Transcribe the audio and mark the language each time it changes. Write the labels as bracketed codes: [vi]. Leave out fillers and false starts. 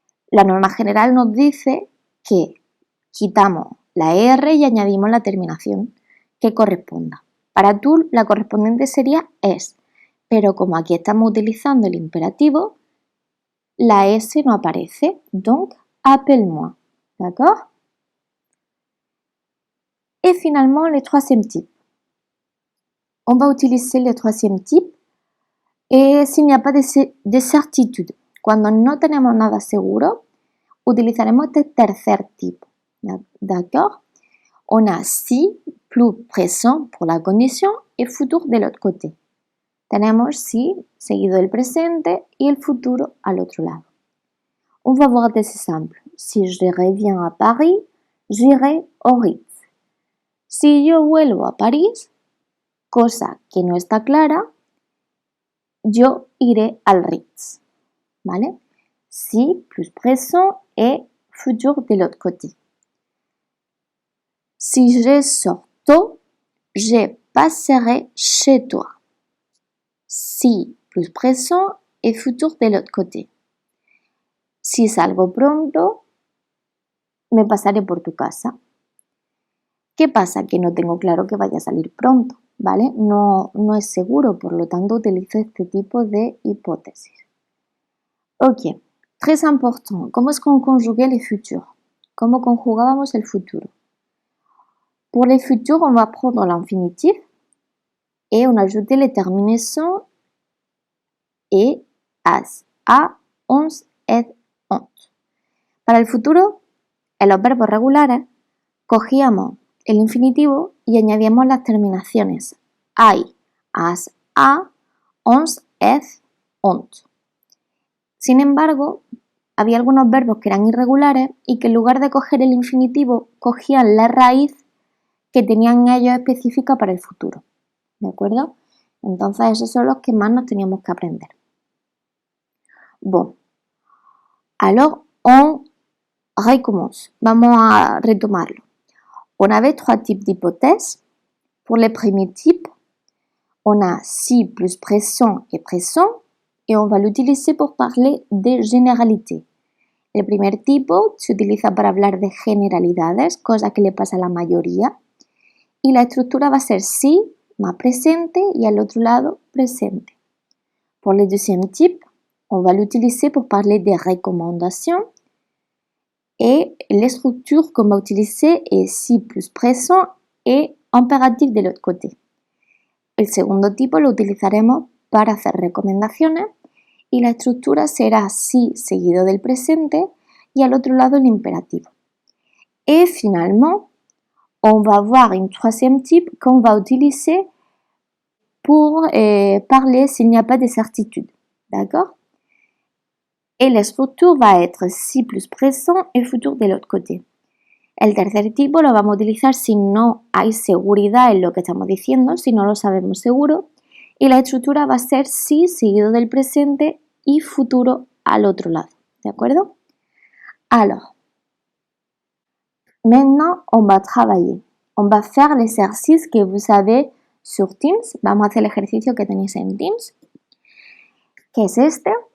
[es] La norma general nos dice que quitamos la ER y añadimos la terminación que corresponda. Para tú, la correspondiente sería es, pero como aquí estamos utilizando el imperativo, la S no aparece. [fr] Donc, appelle-moi. D'accord? Et finalement, le troisième type. On va utiliser le troisième type s'il n'y a pas de certitude. [es] Cuando no tenemos nada seguro, utilizaremos este tercer tipo. [fr] D'accord? On a si plus présent pour la condition et futur de l'autre côté. [es] Tenemos si seguido del presente y el futuro al otro lado. [fr] On va voir des exemples. Si je reviens à Paris, j'irai au Ritz. [es] Si yo vuelvo a París, cosa que no está clara, yo iré al Ritz. ¿Vale? [fr] Si plus présent et futur de l'autre côté. Si je sors tôt, je passerai chez toi. Si plus présent et futur de l'autre côté. [es] Si salgo pronto, me pasaré por tu casa. ¿Qué pasa? Que no tengo claro que vaya a salir pronto, ¿vale? No es seguro, por lo tanto utilizo este tipo de hipótesis. [fr] Ok, très important. [es] ¿Cómo es [fr] qu'on conjuguait les futurs? [es] ¿Cómo conjugábamos el futuro? [fr] Pour les futurs, on va prendre l'infinitif et on ajoute les terminaisons et as, a, ons, et, ont. [es] Para el futuro, en los verbos regulares, cogíamos el infinitivo y añadíamos las terminaciones ai, as, a, ons, et, ont. Sin embargo, había algunos verbos que eran irregulares y que en lugar de coger el infinitivo, cogían la raíz que tenían ellos específica para el futuro. ¿De acuerdo? Entonces esos son los que más nos teníamos que aprender. [fr] Bon. Alors, on recommence. [es] Vamos a retomarlo. [fr] On avait trois types d'hypothèses. Pour les premiers types, on a si plus présent et présent et on va l'utiliser pour parler de généralités. [es] El primer tipo se utiliza para hablar de generalidades, cosa que le pasa a la mayoría. Y la estructura va a ser si más presente y al otro lado presente. [fr] Pour le deuxième type, on va l'utiliser pour parler des recommandations. Et l'estrictura qu'on va utiliser est si plus présent et impératif de l'autre côté. [es] El segundo tipo lo utilizaremos para hacer recomendaciones y la estructura será si seguido del presente y al otro lado el imperativo. [fr] Et finalement, on va voir un troisième type qu'on va utiliser pour parler s'il n'y a pas de certitude. D'accord? Et l'estrictura va être si plus présent et futur de l'autre côté. [es] El tercer tipo lo vamos a utilizar si no hay seguridad en lo que estamos diciendo, si no lo sabemos seguro. Y la estructura va a ser si seguido del presente y futuro al otro lado. ¿De acuerdo? [fr] Alors, maintenant on va travailler. On va faire l'exercice que vous avez sur Teams. [es] Vamos a hacer el ejercicio que tenéis en Teams, que es este.